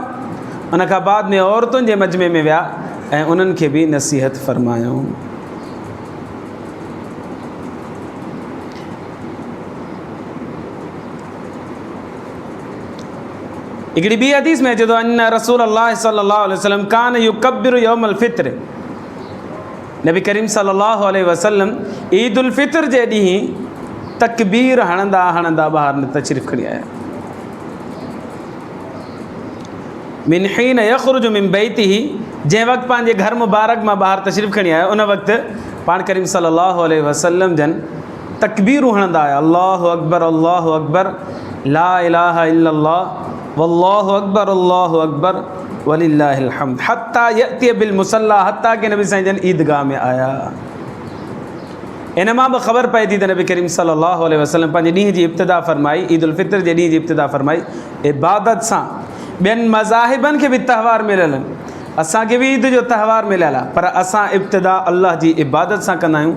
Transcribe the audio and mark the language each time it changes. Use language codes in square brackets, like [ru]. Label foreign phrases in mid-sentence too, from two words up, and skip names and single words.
[sd] उन खां बाद में औरतुनि जे मजमे में विया ऐं उन्हनि खे बि नसीहत फ़रमायो। हिकिड़ी ॿी हदीस में अचे थो [ar] أن رسول الله صلى الله عليه وسلم كان يكبر يوم الفطر, [sd] नबी करीम [ar] صلى الله عليه وسلم [sd] ईद उल फित्र जे ॾींहुं तकबीर हणंदा हणंदा ॿाहिरि तशरीफ़ खणी आया। [ar] من حين يخرج من بيته, [sd] जंहिं वक़्तु पंहिंजे घर मुबारक मां ॿाहिरि तशरीफ़ खणी आया उन वक़्तु पाण करीम [ar] صلى الله عليه وسلم [sd] जन तकबीरूं हणंदा आया। [ar] الله أكبر لا إله إلا الله والله أكبر ولله الحمد حتى يأتي المصلى, [sd] हत्ता के नबी साईं जन ईदगाह में आया। इन मां बि ख़बर पए थी त नबी करीम [ar] صلى الله عليه وسلم [sd] पंहिंजे ॾींहं जी इब्तिदा फ़रमाई, ईद उल फित्र जे ॾींहं जी इब्तिदा फ़रमाई इबादत सां। ॿियनि मज़ाहिबनि खे बि त्यौहार मिलियल आहिनि, असांखे बि ईद जो त्यौहार मिलियल आहे, पर असां इब्तिदा अल्लाह जी इबादत सां कंदा आहियूं।